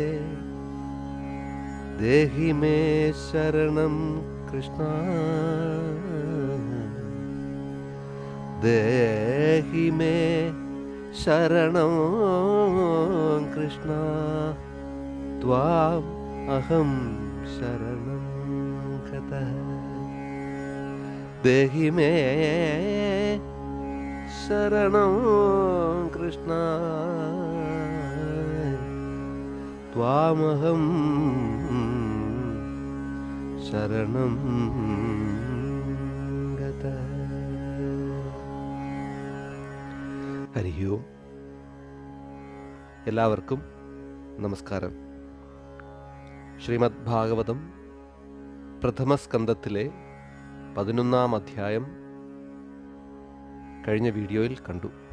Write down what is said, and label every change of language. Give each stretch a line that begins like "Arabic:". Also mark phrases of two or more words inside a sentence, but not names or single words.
Sanskrit: देहि मे शरणं कृष्ण देहि मे शरणं कृष्ण त्वाम् अहं शरणं गतः देहि मे शरणं कृष्ण त्वामहं शरणं गत. ഹരി ഓം.
Malayalam: എല്ലാവർക്കും നമസ്കാരം. ശ്രീമദ് ഭാഗവതം പ്രഥമസ്കന്ധത്തിലെ 11-ാം അധ്യായം കഴിഞ്ഞ വീഡിയോയിൽ കണ്ടു.